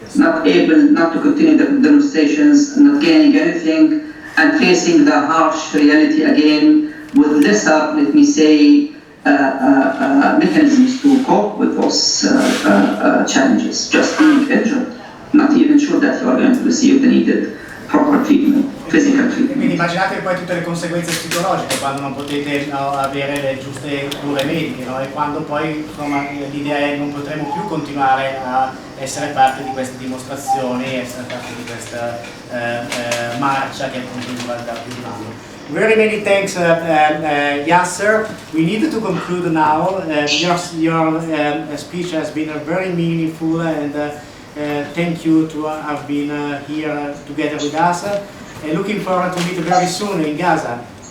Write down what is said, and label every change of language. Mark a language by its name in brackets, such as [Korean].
[English] Not able not to continue the demonstrations, not gaining anything, and facing the harsh reality again with lesser, let me say, mechanisms to cope with those challenges. Just being injured, not even sure that you are going to receive the needed proper treatment, physical treatment. [Italian] Quindi immaginate poi tutte le conseguenze psicologiche quando non potete avere le giuste cure mediche, no? E quando poi l'idea è non potremo più continuare a essere parte di queste dimostrazioni, essere parte di questa marcia che appunto dura da più di un anno. [English] Very many thanks, Yasser. We need to conclude now. Your speech has been very meaningful, and thank you to have been here together with us. Looking forward to meet very soon in Gaza.